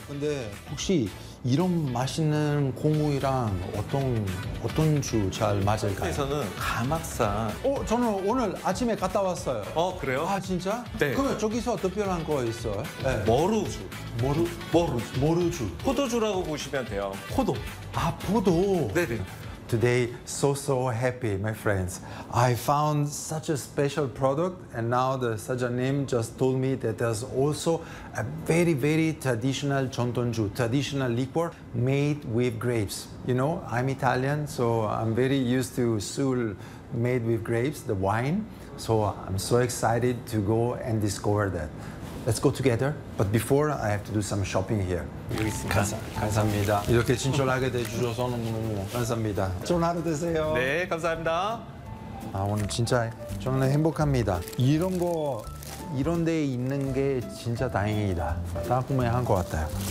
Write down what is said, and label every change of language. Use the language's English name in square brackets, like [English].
[Korean] 근데 혹시 이런 맛있는 콩국이랑 어떤 주 잘 맞을까요? 여기서는 가막산. 저는 오늘 아침에 갔다 왔어요. 그래요? 아, 진짜? 네. 그럼 저기서 특별한 거 있어요? 네. 머루주. 머루주. 포도주라고 보시면 돼요. 포도. 아, 포도. 네네. [English] Today, so happy, my friends. I found such a special product, and now the Sajanim just told me that there's also a very, very traditional chontonju, traditional liquor made with grapes. You know, I'm Italian, so I'm very used to sul made with grapes, the wine. So I'm so excited to go and discover that. Let's go together. But before, I have to do some shopping here. [Korean] 감사합니다. 이렇게 친절하게 대주셔서 너무 감사합니다. 좋은 하루 되세요. 네, 감사합니다. 아, 오늘 진짜 저는 행복합니다. 이런 거 이런 데 있는 게 진짜 다행이다. 다 꿈에 한 것 같아요.